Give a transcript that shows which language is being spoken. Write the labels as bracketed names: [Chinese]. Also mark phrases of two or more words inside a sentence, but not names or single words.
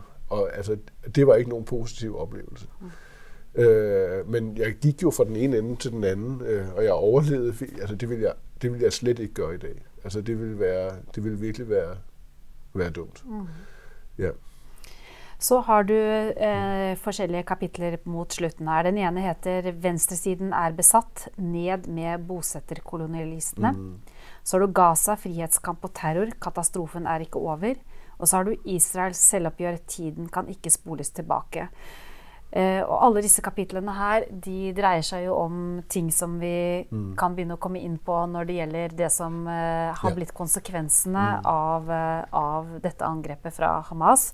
[Danish] Og altså, det var ikke nogen positiv oplevelse. Men jeg gik jo fra den ene ende til den anden, og jeg overlevede. Altså, det vil jeg slet ikke gøre i dag. Altså, det vil virkelig være dumt. Ja. [Norwegian] Så har du forskellige kapitler mot slutten her. Den ene heter Venstresiden er besatt, ned med bosetterkolonialistene. Så har du Gaza, frihetskamp og terror, katastrofen er ikke over. Og så har du Israels selvoppgjør, tiden kan ikke spoles tilbake. Og alle disse kapitlene her, de dreier seg jo om ting som vi kan begynne å komme inn på når det gjelder det som har blitt konsekvensene av dette angrepet fra Hamas.